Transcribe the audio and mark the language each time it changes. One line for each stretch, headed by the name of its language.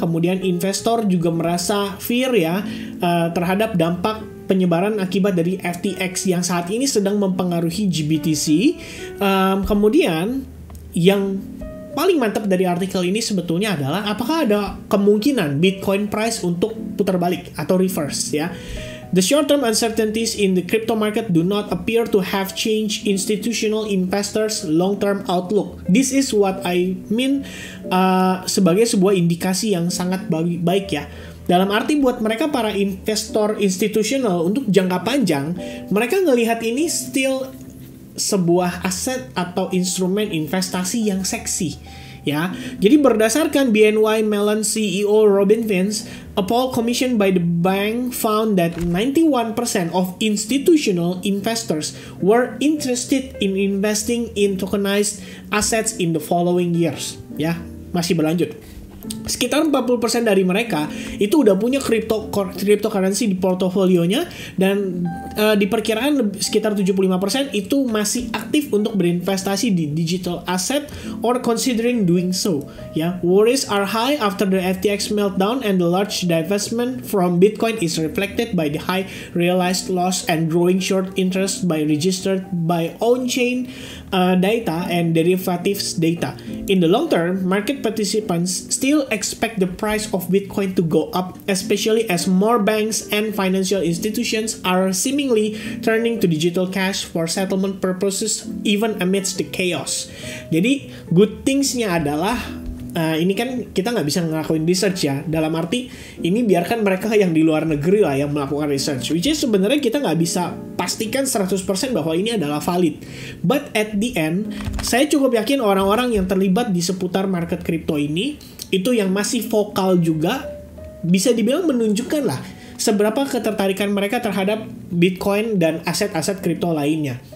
Indonesian: Kemudian investor juga merasa fear, ya, terhadap dampak penyebaran akibat dari FTX yang saat ini sedang mempengaruhi GBTC. Kemudian yang paling mantap dari artikel ini sebetulnya adalah apakah ada kemungkinan Bitcoin price untuk putar balik atau reverse, ya.
English: The short-term uncertainties in the crypto market do not appear to have changed institutional investors' long-term outlook. This is what I mean
Indonesian: sebagai sebuah indikasi yang sangat baik, ya. Dalam arti buat mereka para investor institusional untuk jangka panjang, mereka ngelihat ini still sebuah aset atau instrumen investasi yang seksi, ya. Jadi berdasarkan
English: BNY Mellon CEO Robin Vince, a poll commissioned by the bank found that 91% of institutional investors were interested in investing in tokenized assets in the following years, ya.
Indonesian: Masih berlanjut. Sekitar 40% dari mereka itu udah punya cryptocurrency di portofolionya, dan diperkirakan sekitar 75% itu masih aktif untuk berinvestasi di digital asset
English: or considering doing so,
Indonesian: ya.
English: Worries are high after the FTX meltdown, and the large divestment from Bitcoin is reflected by the high realized loss and growing short interest by registered by on-chain data and derivatives data. In the long term, market participants still expect the price of Bitcoin to go up, especially as more banks and financial institutions are seemingly turning to digital cash for settlement purposes even amidst the chaos.
Indonesian: Jadi,
English: good things-
Indonesian: nya adalah ini kan kita nggak bisa ngelakuin research, ya. Dalam arti ini biarkan mereka yang di luar negeri lah yang melakukan research,
English: which is
Indonesian: sebenarnya kita nggak bisa pastikan 100% bahwa ini adalah valid.
English: But at the end,
Indonesian: saya cukup yakin orang-orang yang terlibat di seputar market crypto ini itu yang masih vokal juga bisa dibilang menunjukkan lah seberapa ketertarikan mereka terhadap Bitcoin dan aset-aset kripto lainnya.